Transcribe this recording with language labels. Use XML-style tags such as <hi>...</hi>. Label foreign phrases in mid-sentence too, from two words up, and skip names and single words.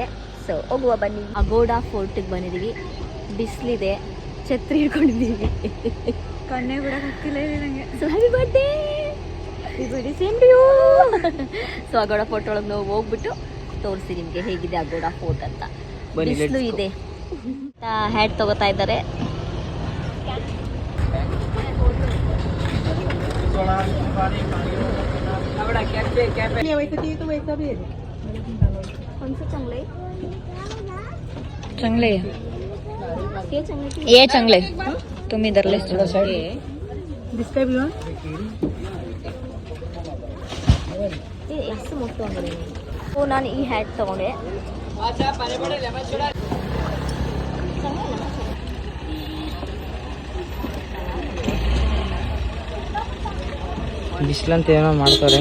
<kn>ಸೊ ಹೋಗುವ ಬನ್ನಿ. ಅಗೋಡಾ ಫೋರ್ಟಿಗೆ ಬಂದಿದ್ದೀವಿ. ಬಿಸಿಲಿದೆ, ಛತ್ರಿ ಹಿಡ್ಕೊಂಡಿದ್ದೀವಿ. ಕಣ್ಣೇ ಬಿಡೋಕ್ಕಾಗ್ತಿಲ್ಲ ನನಗೆ.</kn> <en>So happy birthday, same to you.</en> <kn>ಸೊ ಅಗೋಡಾ ಫೋರ್ಟ್ ಒಳಗೆ ನಾವು ಹೋಗ್ಬಿಟ್ಟು ತೋರಿಸಿ ನಿಮಗೆ ಹೇಗಿದೆ ಅಗೋಡಾ ಫೋರ್ಟ್ ಅಂತ. ಬಿಸಿಲು ಇದೆ. ಹ್ಯಾಟ್ ತಗೋತಾ ಇದ್ದಾರೆ.</kn> <mr>चांगले ये चांगले तुम्ही धरले दिसतंय बिवा</mr> <kn>ಎಷ್ಟು ಮೊತ್ತ ಅಂದರೆ ಓ ನಾನು ಈ ಹ್ಯಾಟ್ ತಗೊಂಡೆ. ಬಿಸಿಲಂತ ಏನೋ ಮಾಡ್ತಾರೆ.</kn>